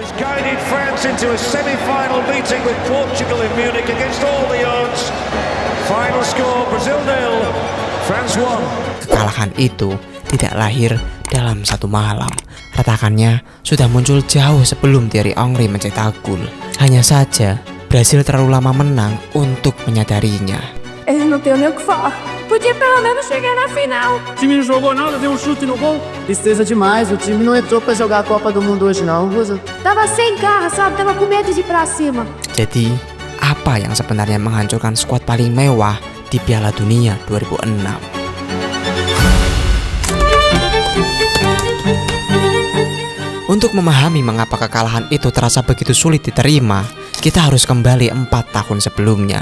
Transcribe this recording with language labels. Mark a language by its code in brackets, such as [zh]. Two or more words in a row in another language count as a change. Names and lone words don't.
[id] Kekalahan itu tidak lahir dalam satu malam. Retakannya sudah muncul jauh sebelum Thierry Henry mencetak gol. Hanya saja Brasil terlalu lama menang untuk menyadarinya. [pt] Não tenho nem o que falar. Podia pelo menos chegar na final. O time não jogou nada, deu um chute no gol. Tristeza demais, o time não entrou pra jogar a Copa do Mundo hoje não, Rosa. Tava sem garra, sabe? Tava com medo de ir pra cima. [id] Jadi, apa yang sebenarnya menghancurkan skuad paling mewah di Piala Dunia 2006? Untuk memahami mengapa kekalahan itu terasa begitu sulit diterima, kita harus kembali 4 tahun sebelumnya.